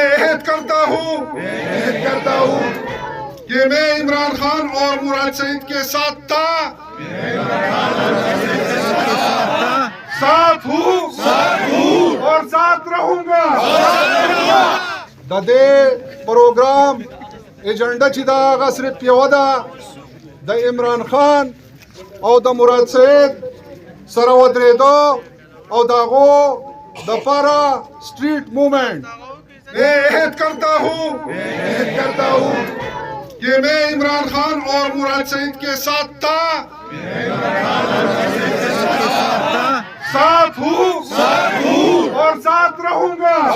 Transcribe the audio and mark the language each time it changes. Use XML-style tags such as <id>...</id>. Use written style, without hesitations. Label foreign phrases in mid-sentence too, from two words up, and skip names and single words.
<ur>عہد کرتا ہوں کہ میں عمران خان اور مراد سعید کے ساتھ تھا، ساتھ ہوں اور ساتھ رہوں گا.</ur> <ps>دے پروگرام ایجنڈا چې دا هغه صرف یوه ده، د عمران خان او د مراد سعید سره ودرېدو او د هغو دپاره</ps> <en>street movement.</en> <ur>میں عہد کرتا ہوں کہ میں عمران خان اور مراد سعید کے ساتھ تھا، ساتھ ہوں اور ساتھ رہوں گا.</ur>